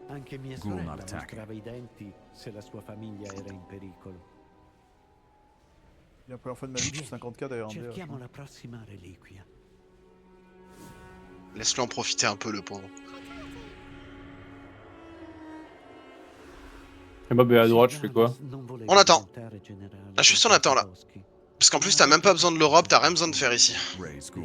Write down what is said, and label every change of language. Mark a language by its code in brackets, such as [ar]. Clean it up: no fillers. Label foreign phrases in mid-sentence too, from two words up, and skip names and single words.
[it] Anche mia Ghoul sorella [en] not attacking. [it] mostrava i denti se la sua famiglia era in pericolo. [fr] La première fois de ma vie que je suis 50k derrière un DH. [it] Cerchiamo la prossima reliquia. [fr] Laisse-le en profiter un peu, le pauvre. Et bah, à droite, je fais quoi? On attend. Là, juste on attend, là. Parce qu'en plus, t'as même pas besoin de l'Europe, t'as rien besoin de faire ici. Ray School.